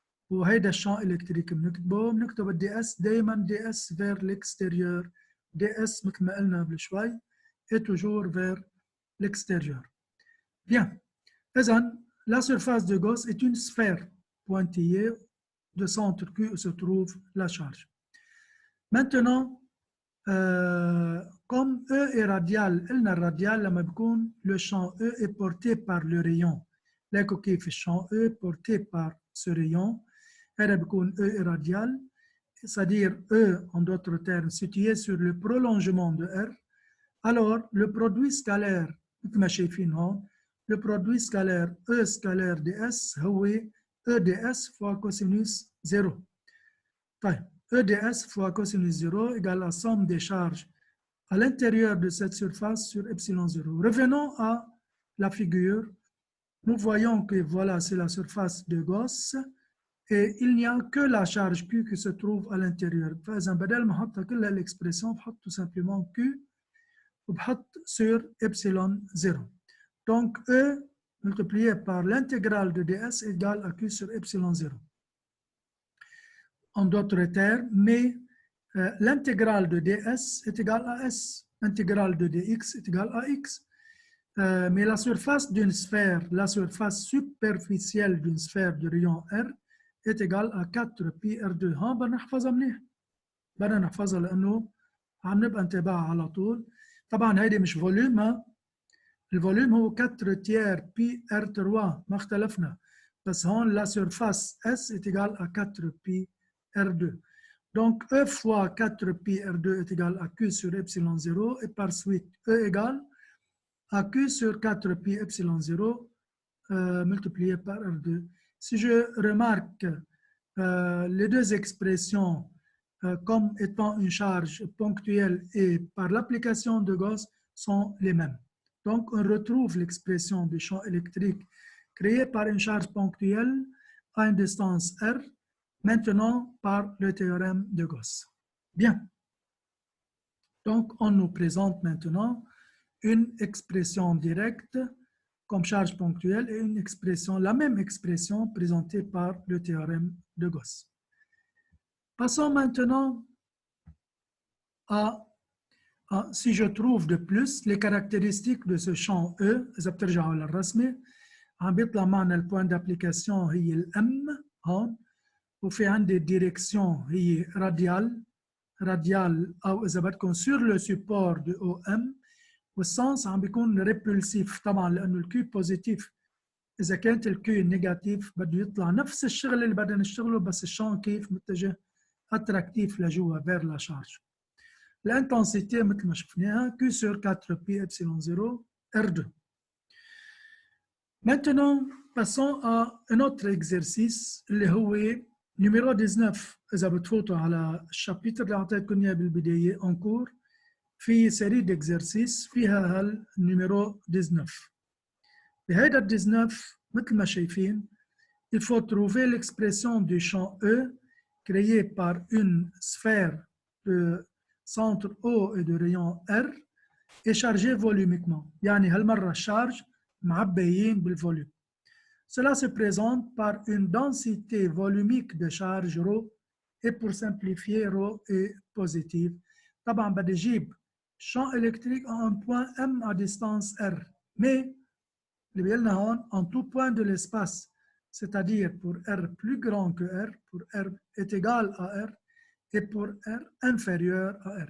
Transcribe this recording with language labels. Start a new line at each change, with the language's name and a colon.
Arabic: وهيدا الشامp إلكتريك بنكتب الدي اس دايما دي اس
French: vers l'extérieur.
Arabic: دي اس مثل ما قلنا قبل شوي
French: est toujours vers l'extérieur. Bien. La surface de Gauss est une sphère pointillée de centre Q où se trouve la charge. Maintenant, comme E est radial, le radial, le champ E est porté par le rayon. Le champ E est porté par ce rayon. E est radial, c'est-à-dire E, en d'autres termes, situé sur le prolongement de R. Alors, le produit scalaire, le produit scalaire E scalaire ds هو E ds fois cosinus 0. طيب, E ds fois cosinus 0 égale la somme des charges à l'intérieur de cette surface sur epsilon 0. Revenons à la figure. Nous voyons que voilà, c'est la surface de Gauss et il n'y a que la charge Q qui se trouve à l'intérieur.
Arabic: فإذا بدل ما أحط كل l'expression بحط
French: tout simplement
Arabic: Q وبحط
French: sur epsilon 0. Donc, E multiplié par l'intégrale de ds égale à Q sur epsilon 0. En d'autres termes, mais l'intégrale de ds est égale à S. L'intégrale de dx est égale à X. Mais la surface d'une sphère, la surface superficielle d'une sphère de rayon R est égale à 4pi R2.
Arabic: ها بدنا نحفظها منيح. بدنا نحفظها لأنه عم نبقى نتابعها على طول. طبعا هيدي مش فوليوم. الفوليوم هو 4 tiers pi R3 ما اختلفنا. بس هون
French: la surface S est égale à 4pi R2. Donc E fois 4pi R2 est égal à Q sur epsilon 0 et par suite E égale à Q sur 4pi epsilon 0 multiplié par R2. Si je remarque les deux expressions comme étant une charge ponctuelle et par l'application de Gauss sont les mêmes. Donc, on retrouve l'expression du champ électrique créé par une charge ponctuelle à une distance R, maintenant par le théorème de Gauss. Bien. Donc, on nous présente maintenant une expression directe comme charge ponctuelle et une expression, la même expression présentée par le théorème de Gauss. Passons maintenant à si je trouve de plus les caractéristiques de ce champ E,
Arabic: إذا بترجعوا للرسمة عم بيطلع معنا البوان d'application هي الM هون وفي عندي الديريكسيون هي راديال أو إذا بدكم
French: sur le support de OM
Arabic: والسنس عم بيكون ريبولسيف طبعا لأنه الكيو بوزيتيف. إذا كانت الكيو نيجاتيف بده يطلع نفس الشغل اللي بدنا نشتغله بس الشان كيف متجه اتراكتيف لجوا
French: vers la charge. L'intensité
Arabic: مثل ما شفناها
French: Q sur 4pi epsilon 0 R2. Maintenant, passons à un autre exercice
Arabic: اللي هو
French: numéro 19.
Arabic: إذا بتفوتوا على الشابتر اللي أعطيتكم إياه بالبداية
French: en cours
Arabic: في série d'exercices فيها هالنيميرو 19. بهيدا 19 مثل ما شايفين
French: il faut trouver l'expression du champ E créé par une sphère de centre O et de rayon R et chargée volumiquement.
Arabic: يعني هالمرة الشارج معبيين بالفوليوم.
French: Cela se présente par une densité volumique de charge ρ et pour simplifier ρ est positive.
Arabic: طبعا بدي اجيب
French: champ électrique à un point M à distance R. Mais
Arabic: اللي بيقلنا هون
French: en tout point de l'espace, c'est-à-dire pour R plus grand que R, pour R est égal à R et pour R inférieur à R.